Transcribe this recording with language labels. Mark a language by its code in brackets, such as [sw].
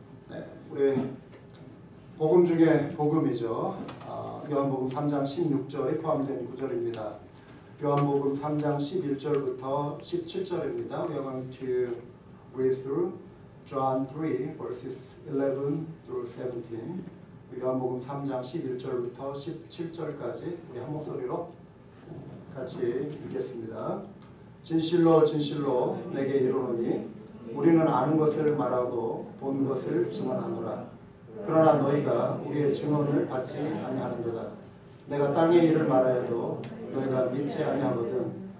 [ko] 네, 우리 복음 중에 복음이죠. 요한복음 3장 16절에 포함된 구절입니다. 요한복음 3장 11절부터 17절입니다. [en] We are going to read through John 3 verses 11 through 17. [ko] 요한복음 3장 11절부터 17절까지 우리 한 목소리로 같이 읽겠습니다. 진실로 진실로 내게 이르노니 우리는 아는 것을 말하고 본 것을 증언하노라. 그러나 너희가 우리의 증언을 받지 아니하는도다. 내가 땅의 일을 말하여도 너희가 믿지 아니하거든.